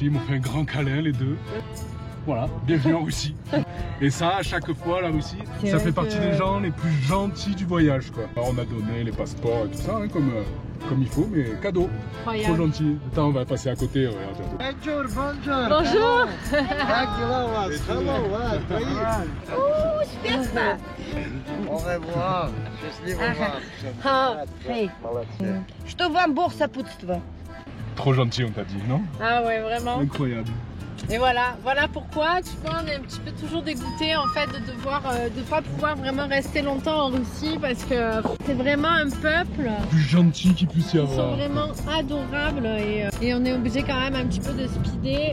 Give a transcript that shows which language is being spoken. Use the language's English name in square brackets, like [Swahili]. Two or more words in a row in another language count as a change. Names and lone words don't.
[French] Ils m'ont fait un grand câlin, les deux. Voilà, bienvenue en Russie. Et ça, à chaque fois, la Russie, C'est ça vrai fait partie que- des gens les plus gentils du voyage, quoi. Alors, on a donné les passeports et tout ça, hein, comme il faut, mais cadeau. Trop Incroyable. gentil. Attends, on va passer à côté, regarde. Bonjour, bonjour. Bonjour. [Russian] Как дела у вас? Hello, вас, привет. [French] Au revoir. [Russian] Счастливо вам. А, эй, Молодцы. что вам Бог сопутствует. [French] Trop gentil, on t'a dit, non? Ah ouais, vraiment. Incroyable. Et voilà pourquoi, tu vois, on est un petit peu toujours dégoûté en fait de pas pouvoir vraiment rester longtemps en Russie parce que c'est vraiment un peuple. Plus gentil qu'il puisse y Ils sont avoir. vraiment adorables et on est obligé quand même un petit peu de speeder.